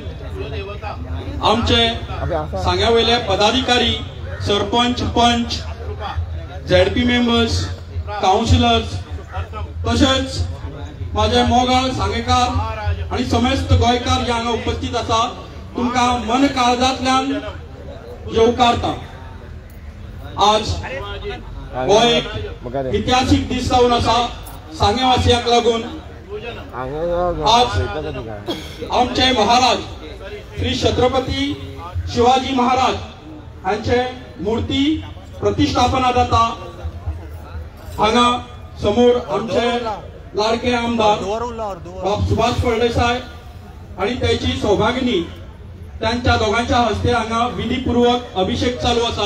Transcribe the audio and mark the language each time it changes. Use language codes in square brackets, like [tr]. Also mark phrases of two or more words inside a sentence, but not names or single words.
[kok] आमचे सांग्यावयले पदाधिकारी, सरपंच, पंच, [en] ZP members, [kok] काउन्सिलर्स, तसेच माझे मोगाळ सांगेकार आणि समस्त गोंयकार जे हांगा उपस्थित आसा, तुमकां मन काळजांतल्यान येवकारता। आज हो एक इतिहासीक दीस जावन आसा सांगेवासियांक लागून। आज आमचे महाराज श्री छत्रपती शिवाजी महाराज हांचे मूर्ती प्रतिष्ठापना जाता। हांगा समोर आमचे लाडके आमदार बाब सुभाष फळदेसाय आणि त्याची सौभागिनी त्यांच्या दोघांच्या हस्ते हांगा विधीपूर्वक अभिषेक चालू आसा।